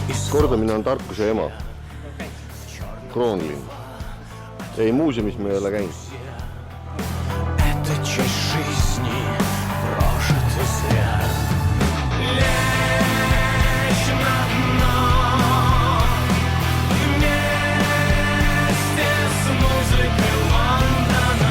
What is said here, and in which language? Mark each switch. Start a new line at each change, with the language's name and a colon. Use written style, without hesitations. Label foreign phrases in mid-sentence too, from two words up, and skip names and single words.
Estonian: kordamine on tarkuse ema. Kroonlinn. Ei, muuseumis me ei ole käinud.
Russian: Это часть жизни, прожита зря. Лечь на дно вместе с музыкой Лондона.